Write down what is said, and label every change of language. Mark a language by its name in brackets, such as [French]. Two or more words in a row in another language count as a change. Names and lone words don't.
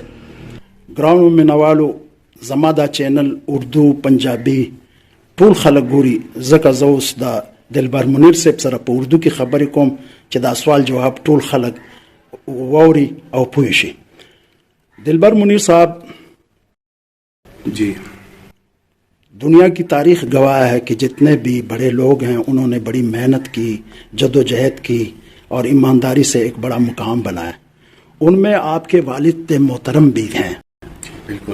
[Pashto] ګرانو مینوالو، زما دا چینل اردو پنجابي ټول خلک ګوري، ځکه زه اوس د دلبر منیر صاحب سره په اردو کې خبرې کوم چې دا سوال جواب ټول خلک واوري او پوه شي. دلبر منیر صاحب [Urdu] جی، دنیا کی تاریخ گواہ ہے کہ جتنے بھی بڑے لوگ ہیں انہوں نے بڑی محنت کی، جد و جہد کی اور ایمانداری سے ایک بڑا مقام بنایا. ان میں آپ کے والد محترم بھی ہیں. بالکل.